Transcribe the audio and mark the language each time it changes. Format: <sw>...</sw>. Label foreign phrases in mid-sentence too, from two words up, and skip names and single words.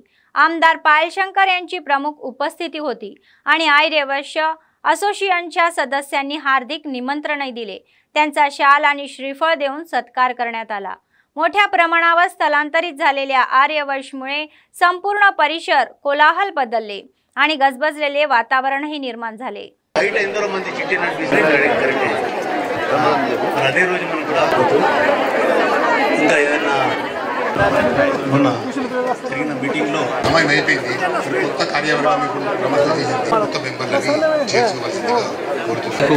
<mr>आमदार पायलशंकर यांची प्रमुख उपस्थिती होती आणि आर्यवैश्य असोसिएशनच्या सदस्यांनी हार्दिक निमंत्रणही दिले। त्यांचा शाल आणि श्रीफळ देऊन सत्कार करण्यात आला। मोठ्या प्रमाणावर स्थलांतरित झालेल्या आर्यवैश्यमुळे संपूर्ण परिसर कोलाहल बदलले आणि गजबजलेले वातावरणही निर्माण झाले।</mr> <te>మీటింగ్లో సమయం అయిపోయింది, కొత్త కార్యవర్గం ప్రమోషన్ చేసింది, కొత్త మెంబర్లని చేర్చుకోవాల్సిందిగా కోరుతున్నాను।</te>